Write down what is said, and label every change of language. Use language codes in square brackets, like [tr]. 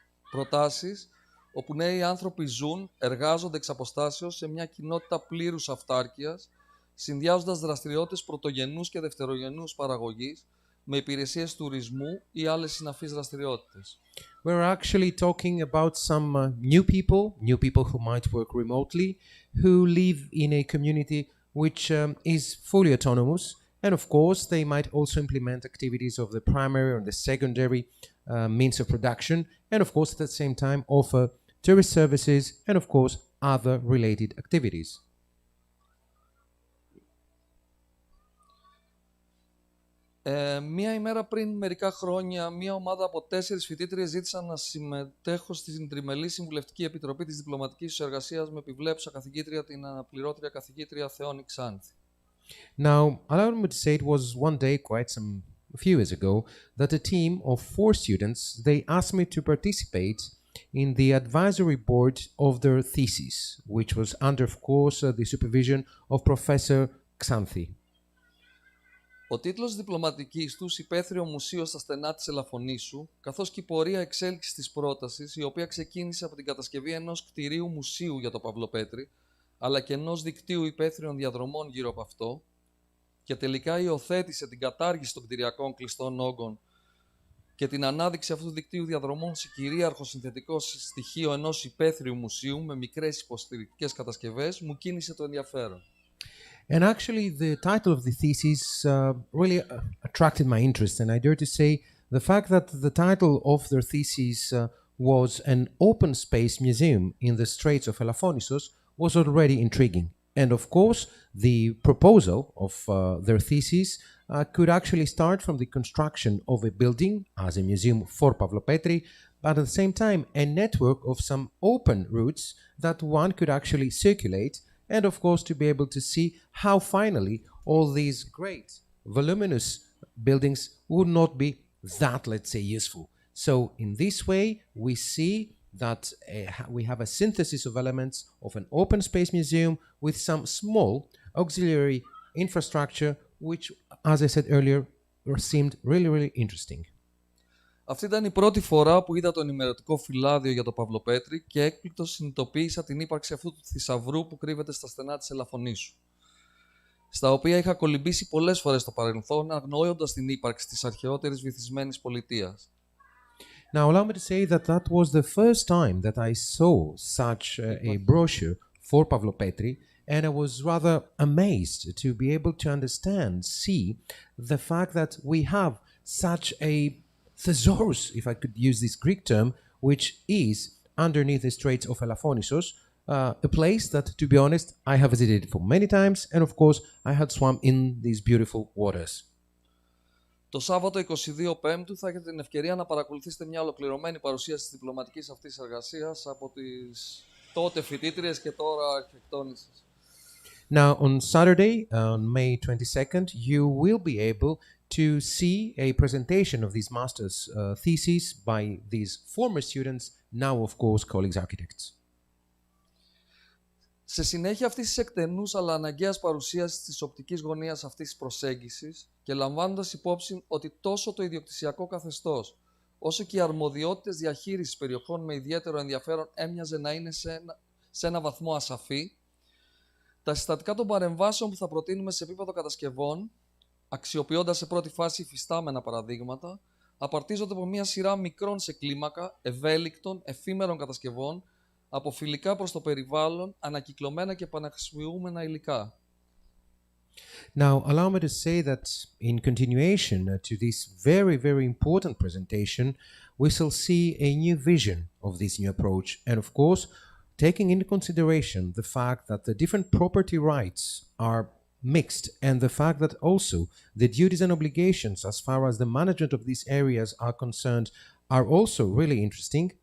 [el] Προτάσεις όπου νέοι άνθρωποι ζουν, εργάζονται εξ αποστάσεως σε μια κοινότητα πλήρους αυτάρκειας, συνδυάζοντας δραστηριότητες πρωτογενούς και δευτερογενούς παραγωγής, με υπηρεσίες τουρισμού ή άλλες συναφείς δραστηριότητες. [en] We're actually talking about some new people who might work remotely, who live in a community which is fully autonomous, and of course they might also implement activities of the primary or the secondary means of production, and of course at the same time offer tourist services and of course other related activities. [el] Μία ημέρα πριν μερικά χρόνια, μία ομάδα από 4 φοιτήτριες ζήτησαν να συμμετέχω στην Τριμελή Συμβουλευτική Επιτροπή της Διπλωματικής Συνεργασίας με επιβλέψα καθηγήτρια την αναπληρώτρια καθηγήτρια Θεόνη Ξάνθη. [en] Now, allow me to say it was one day, a few years ago, that a team of 4 students, they asked me to participate in the advisory board of their thesis, which was under, of course, the supervision of Professor Xanthi. [el] Ο τίτλος διπλωματικής τους «Υπαίθριο Μουσείο στα στενά της Ελαφωνήσου», καθώς και η πορεία εξέλιξης της πρότασης, η οποία ξεκίνησε από την κατασκευή ενός κτηρίου μουσείου για το Παυλοπέτρι, αλλά και ενός δικτύου υπαίθριων διαδρομών γύρω από αυτό, και τελικά υιοθέτησε την κατάργηση των κτηριακών κλειστών όγκων και την ανάδειξη αυτού του δικτύου διαδρομών σε κυρίαρχο συνθετικό στοιχείο ενός υπαίθριου μουσείου με μικρές υποστηρικτικές κατασκευές, μου κίνησε το ενδιαφέρον. [en] And actually, the title of the thesis really attracted my interest, and I dare to say the fact that the title of their thesis was an open space museum in the Straits of Elafonisos was already intriguing. And of course, the proposal of their thesis could actually start from the construction of a building as a museum for Pavlopetri, but at the same time, a network of some open routes that one could actually circulate, and of course to be able to see how finally all these great voluminous buildings would not be that, let's say, useful. So in this way we see that we have a synthesis of elements of an open space museum with some small auxiliary infrastructure which, as I said earlier, seemed really, really interesting. [el] Αυτή ήταν η πρώτη φορά που είδα το ενημερωτικό φυλάδιο για το Παυλοπέτρι και έκπληκτος συνειδητοποίησα την ύπαρξη αυτού του θησαυρού που κρύβεται στα στενά της Ελαφωνήσου, στα οποία είχα κολυμπήσει πολλές φορές στο παρελθόν, αγνοώντας την ύπαρξη της αρχαιότερης βυθισμένης πολιτείας. [en] Now, allow me to say that that was the first time that I saw such a brochure for Pavlopetri, and I was rather amazed to be able to see the fact that we have such a thesaurus, if I could use this Greek term, which is underneath the Straits of Elafonisos, a place that, to be honest, I have visited for many times, and of course, I had swum in these beautiful waters. [el] Το Σάββατο 22 Πέμπτου θα έχετε την ευκαιρία να παρακολουθήσετε μια ολοκληρωμένη παρουσίαση της διπλωματικής αυτής εργασίας από τις τότε φοιτήτριες και τώρα αρχιτεκτόνισσες. [en] Now, on Saturday, on May 22nd, you will be able to see a presentation of these master's theses by these former students, now, of course, colleagues architects. [el] Σε συνέχεια αυτής της εκτενούς αλλά αναγκαίας παρουσίασης της οπτικής γωνίας αυτής της προσέγγισης και λαμβάνοντας υπόψη ότι τόσο το ιδιοκτησιακό καθεστώς όσο και οι αρμοδιότητες διαχείρισης περιοχών με ιδιαίτερο ενδιαφέρον έμοιαζε να είναι σε ένα βαθμό ασαφή, τα συστατικά των παρεμβάσεων που θα προτείνουμε σε επίπεδο κατασκευών, αξιοποιώντας σε πρώτη φάση υφιστάμενα παραδείγματα, απαρτίζονται από μια σειρά μικρών σε κλίμακα, ευέλικτων, εφήμερων κατασκευών, από φιλικά προς το περιβάλλον, ανακυκλωμένα και επαναχρησιμοποιούμενα υλικά. [en] Now, allow me to say that in continuation to this very, very important presentation, we shall see a new vision of this new approach, and of course, taking into consideration the fact that the different property rights are mixed, and the fact that also the duties and obligations as far as the management of these areas are concerned are also really interesting.